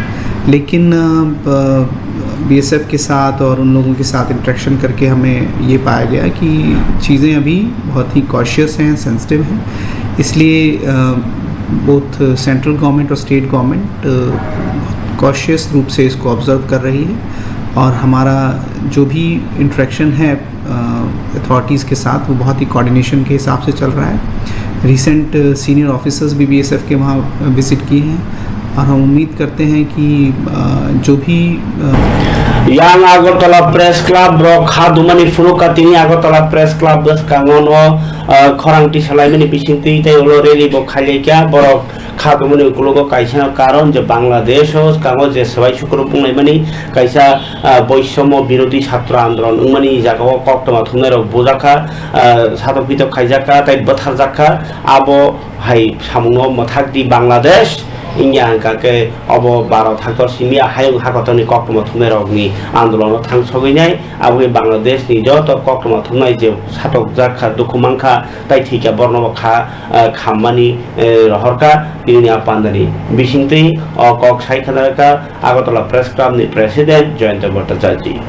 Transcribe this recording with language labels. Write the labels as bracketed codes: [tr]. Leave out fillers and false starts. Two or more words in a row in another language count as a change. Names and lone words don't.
[hi] लेकिन बीएसएफ के साथ और उन लोगों के साथ इंटरेक्शन करके हमें ये पाया गया कि चीज़ें अभी बहुत ही कॉशियस हैं, सेंसिटिव हैं, इसलिए [en] both central government [hi] और [en] state government [hi] कॉशियस रूप से इसको ऑब्ज़र्व कर रही है और हमारा जो भी इंटरेक्शन है अथॉरिटीज़ के साथ वो बहुत ही कोऑर्डिनेशन के हिसाब से चल रहा है। [en] recent senior officers [hi] भी बीएसएफ के वहाँ विज़िट किए हैं और हम उम्मीद करते हैं कि जो भी [trp] yang Agartala Press Club rok khadumani furuka tini Agartala Press Club bus kangono khorangti salaimani bisinti tai ulo rally bo khaliya borok khadumani ukulogo kaisa karon je Bangladesh os kango je sabai shukru pungnai mani kaisa boishomo birodi chhatra andolon umani jagao koktoma thunai rok bojaka sadopito khaijaka tai botharjaka abo hai samungo mothakdi Bangladesh ইন্ডিয়া হাঙ্কাকে অব 12 থাকতর সিমিয়া হায়ং হাকতনি কক্রম থুমের অগ্নি আন্দোলন থাং সগৈনাই আবু বাংলাদেশ নি যত কক্রম থুমনাই যে সাতক জাখা দুখুমাংখা তাই ঠিকা বর্ণবখা খাম্মানি রহরকা তিনি আপান্দানি বিশিংতই কক সাইখানারকা আগরতলা প্রেস ক্লাবনি প্রেসিডেন্ট জয়ন্ত ভট্টাচার্য।